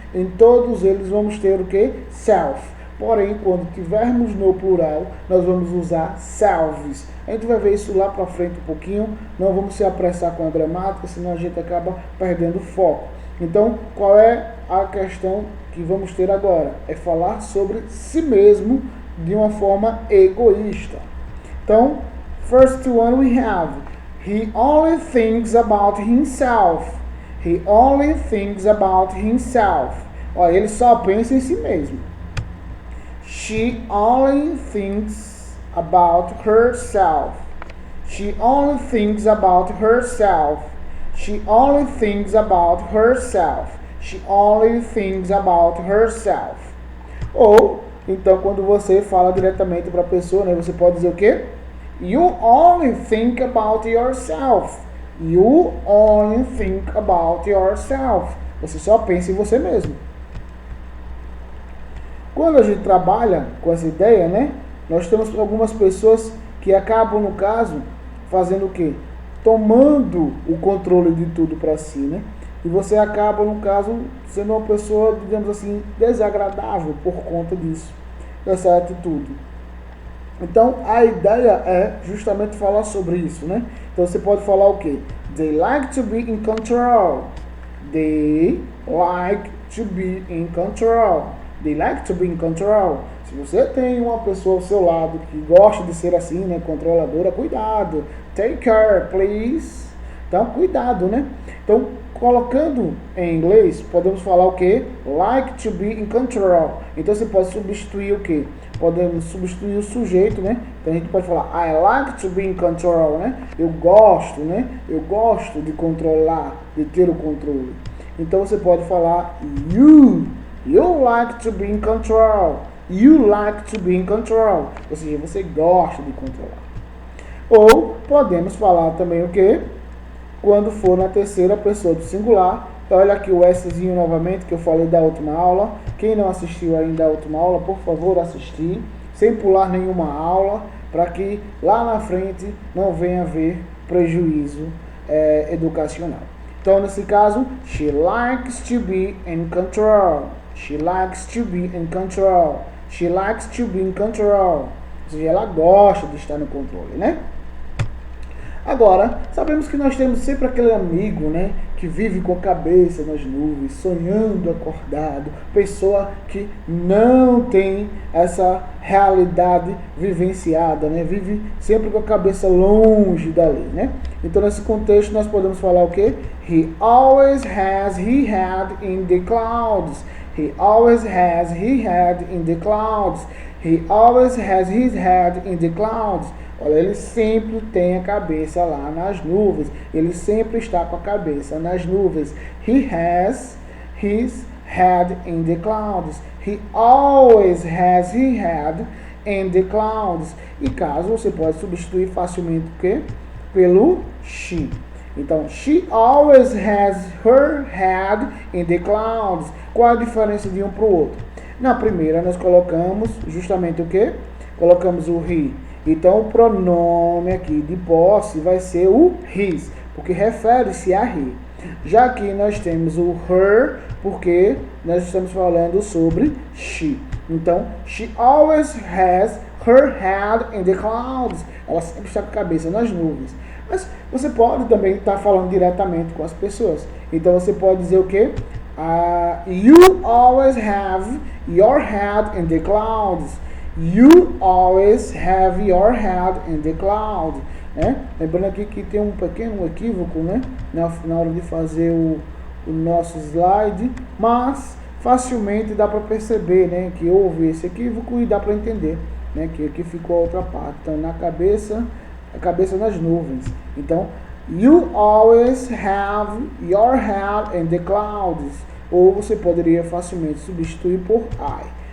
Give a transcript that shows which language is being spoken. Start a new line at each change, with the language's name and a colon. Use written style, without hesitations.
Portuguese: Em todos eles vamos ter o que? Self. Porém, quando tivermos no plural, nós vamos usar selves. A gente vai ver isso lá para frente um pouquinho. Não vamos se apressar com a gramática, senão a gente acaba perdendo foco. Então, qual é a questão que vamos ter agora? É falar sobre si mesmo de uma forma egoísta. Então,
English: first one we have, he only thinks about himself. He only thinks about himself.
Portuguese: Olha, ele só pensa em si mesmo.
English: She only thinks about herself. She only thinks about herself. She only thinks about herself. She only thinks about herself.
Portuguese: Ou, então, quando você fala diretamente para a pessoa, né, você pode dizer o quê?
English: You only think about yourself. You only think about yourself.
Portuguese: Você só pensa em você mesmo. Quando a gente trabalha com essa ideia, né, nós temos algumas pessoas que acabam, no caso, fazendo o quê? Tomando o controle de tudo para si, né? E você acaba, no caso, sendo uma pessoa, digamos assim, desagradável por conta disso, dessa atitude. Então, a ideia é justamente falar sobre isso, né? Então, você pode falar o quê?
English: They like to be in control. They like to be in control. They like to be in control.
Portuguese: Se você tem uma pessoa ao seu lado que gosta de ser assim, né, controladora, cuidado.
English: Take care, please.
Portuguese: Então, cuidado, né? Então, colocando em inglês, podemos falar o quê?
English: Like to be in control.
Portuguese: Então, você pode substituir o quê? Podemos substituir o sujeito, né? Então, a gente pode falar
English: I like to be in control,
Portuguese: né? Eu gosto, né? Eu gosto de controlar, de ter o controle. Então, você pode falar
English: You like to be in control. You like to be in control.
Portuguese: Ou seja, você gosta de controlar. Ou podemos falar também o quê? Quando for na terceira pessoa do singular. Então, olha aqui o Szinho novamente que eu falei da última aula. Quem não assistiu ainda à última aula, por favor, assistir. Sem pular nenhuma aula. Para que lá na frente não venha haver prejuízo educacional. Então, nesse caso,
English: she likes to be in control. She likes to be in control. She likes to be in control.
Portuguese: Ou seja, ela gosta de estar no controle, né? Agora, sabemos que nós temos sempre aquele amigo, né, que vive com a cabeça nas nuvens, sonhando acordado, pessoa que não tem essa realidade vivenciada, né, vive sempre com a cabeça longe dali, né? Então, nesse contexto, nós podemos falar o quê?
English: He always has his head in the clouds. He always has his head in the clouds. He always has his head in the clouds.
Portuguese: Olha, ele sempre tem a cabeça lá nas nuvens. Ele sempre está com a cabeça nas nuvens.
English: He has his head in the clouds. He always has his head in the clouds.
Portuguese: E caso você pode substituir facilmente o quê? Pelo she. Então,
English: she always has her head in the clouds.
Portuguese: Qual a diferença de um para o outro? Na primeira, nós colocamos justamente o quê? Colocamos o he. Então, o pronome aqui de posse vai ser o his, porque refere-se a he. Já aqui nós temos o her, porque nós estamos falando sobre she. Então,
English: she always has her head in the clouds.
Portuguese: Ela sempre está com a cabeça nas nuvens. Mas você pode também estar falando diretamente com as pessoas. Então você pode dizer o quê?
English: You always have your head in the clouds. You always have your head in the clouds.
Portuguese: Lembrando aqui que tem um pequeno equívoco, né? Na hora de fazer o nosso slide, mas facilmente dá para perceber, né, que houve esse equívoco e dá para entender, né, que aqui ficou a outra parte. Então, na cabeça, a cabeça nas nuvens. Então,
English: you always have your head in the clouds.
Portuguese: Ou você poderia facilmente substituir por I.